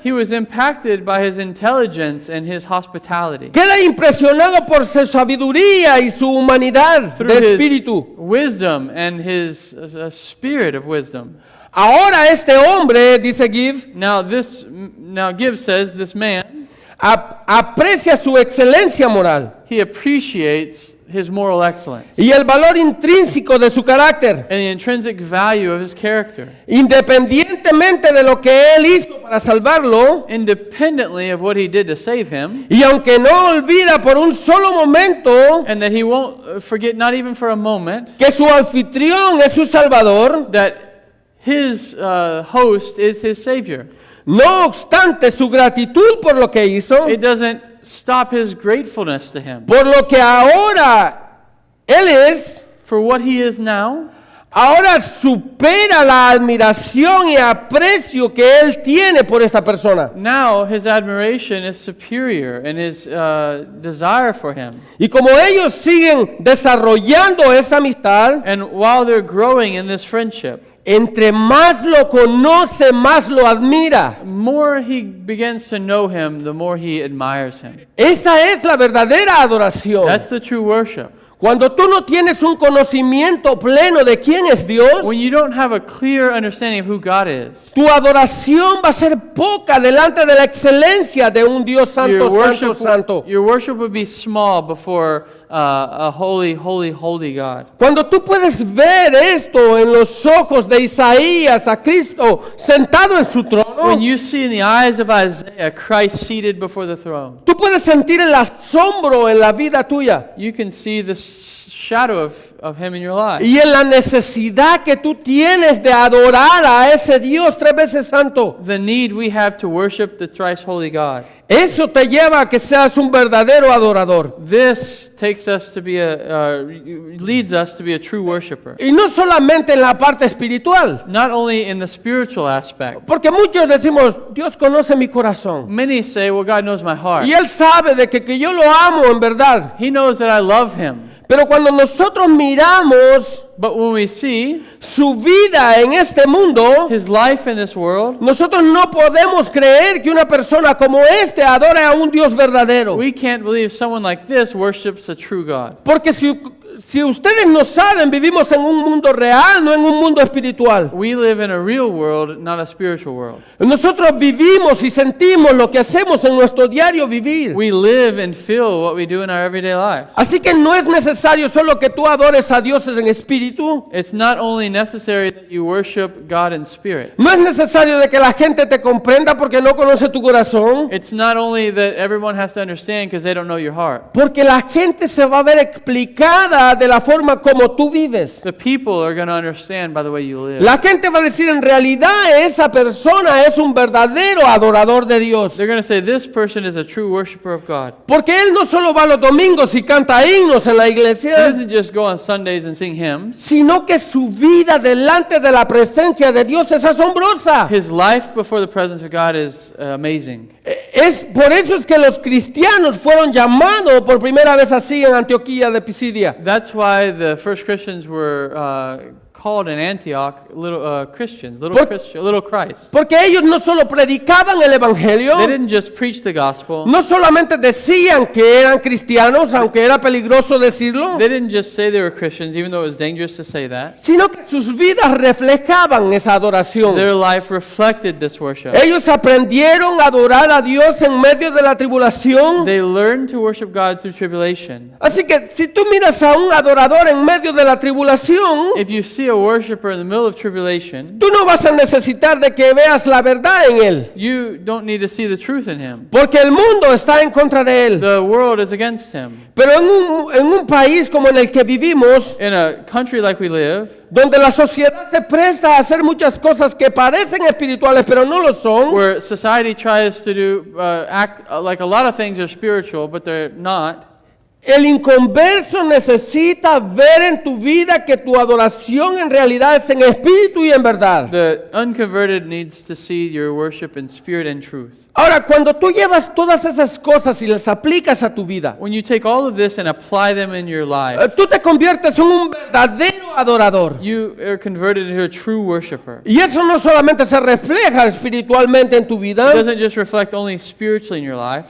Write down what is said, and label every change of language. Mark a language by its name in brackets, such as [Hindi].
[English] He was impacted by his intelligence and his hospitality. [Spanish] Queda impresionado por su sabiduría y su humanidad [English] Through [Spanish] de [English] his [Spanish] espíritu. [English] wisdom and his spirit of wisdom. [Spanish] Ahora este hombre, dice Gibb, [English] Now Gibbs says this man, [Spanish] aprecia su excelencia moral [English] he appreciates his moral excellence [Spanish] y el valor intrínseco de su carácter, [English] and the intrinsic value of his character, [Spanish] independientemente de lo que él hizo para salvarlo, [English] independently of what he did to save him, [Spanish] y aunque no olvida por un solo momento [English] and that he won't forget, not even for a moment, [Spanish] que su anfitrión es su salvador. [English] that his host is his Savior. [Spanish] No obstante su gratitud por lo que hizo, [English] It doesn't stop his gratefulness to him [Spanish] por lo que ahora él es, [English] for what he is now, [Spanish] ahora supera la admiración y aprecio que él tiene por esta persona. [English] now his admiration is superior and his desire for him. [Spanish] Y como ellos siguen desarrollando esta amistad, [English] And while they're growing in this friendship, [Spanish] entre más lo conoce, más lo admira. [English] more he begins to know him, the more he admires him. [Spanish] Esta es la verdadera adoración. [English] That's the true worship. [Spanish] Cuando tú no tienes un conocimiento pleno de quién es Dios, [English] When you don't have a clear understanding of who God is, [Spanish] tu adoración va a ser poca delante de la excelencia de un Dios santo, santo, santo. [English] your worship would be small before a holy, holy, holy God. [Spanish] Cuando tú puedes ver esto en los ojos de Isaías, a Cristo sentado en su trono, [English] When you see in the eyes of Isaiah Christ seated before the throne, [Spanish] tú puedes sentir el asombro en la vida tuya [English] you can see the shadow of him in your life. [Spanish] y en la necesidad que tú tienes de adorar a ese Dios 3 veces santo. [English] The need we have to worship the thrice holy God. [Spanish] Eso te lleva a que seas un verdadero adorador. [English] This takes us to be leads us to be a true worshiper. [Spanish] Y no solamente en la parte espiritual, [English] Not only in the spiritual aspect. [Spanish] porque muchos decimos, Dios conoce mi corazón. [English] Many say, well, God knows my heart. [Spanish] Y Él sabe de que yo lo amo en verdad. [English] He knows that I love him. [Spanish] Pero cuando nosotros miramos [English] But when we see [Spanish] su vida en este mundo, [English] his life in this world, [Spanish] nosotros no podemos creer que una persona como este adore a un Dios verdadero. [English] we can't believe someone like this worships a true God. [Spanish] Porque si ustedes no saben, vivimos en un mundo real, no en un mundo espiritual. [English] We live in a real world, not a spiritual world. [Spanish] Nosotros vivimos y sentimos lo que hacemos en nuestro diario vivir. [English] We live and feel what we do in our everyday life. [Spanish] Así que no es necesario solo que tú adores a Dios en espíritu. [English] It's not only necessary that you worship God in spirit. [Spanish] No es necesario de que la gente te comprenda porque no conoce tu corazón. [English] It's not only that everyone has to understand because they don't know your heart. [Spanish] Porque la gente se va a ver explicada de la forma como tú vives. [English] The people are going to understand by the way you live. [Spanish] La gente va a decir, en realidad esa persona es un verdadero adorador de Dios. [English] They're going to say this person is a true worshiper of God. [Spanish] Porque él no solo va los domingos y canta himnos en la [English] He [Spanish] iglesia, [English] doesn't just go on Sundays and sing hymns. [Spanish] sino que su vida delante de la presencia de Dios es asombrosa. [English] His life before the presence of God is amazing. [Spanish] Por eso es que los cristianos fueron llamados por primera vez así en Antioquía de Pisidia. [English] That's why the first Christians were called in Antioch little Christians, little Christ. [Spanish] Porque ellos no solo predicaban el evangelio, [English] They didn't just preach the gospel. [Spanish] no solamente decían que eran cristianos, aunque era peligroso decirlo, [English] They didn't just say they were Christians, even though it was dangerous to say that. [Spanish] sino que sus vidas reflejaban esa adoración. [English] Their life reflected this worship. [Spanish] Ellos aprendieron a adorar a Dios en medio de la tribulación. [English] They learned to worship God through tribulation. [Spanish] Así que si tú miras a un adorador en medio de la tribulación, [English] If you see a worshiper in the middle of tribulation, [Spanish] tú no vas a necesitar de que veas la verdad en él, [English] you don't need to see the truth in him. [Spanish] porque el mundo está en contra de él. [English] The world is against him. [Spanish] Pero en un país como en el que vivimos, [English] In a country like we live, [Spanish] donde la sociedad se presta a hacer muchas cosas que parecen espirituales pero no lo son, [English] where society tries to act like a lot of things are spiritual, but they're not. [Spanish] el inconverso necesita ver en tu vida que tu adoración en realidad es en espíritu y en verdad. [English] The unconverted needs to see your worship in spirit and truth. [Spanish] Ahora, cuando tú llevas todas esas cosas y las aplicas a tu vida, [English] When you take all of this and apply them in your life, [Spanish] tú te conviertes en un verdadero adorador. [English] you are converted into a true worshiper. [Spanish] Y eso no solamente se refleja espiritualmente en tu [English] It [Spanish] vida, [English] doesn't just reflect only spiritually in your life,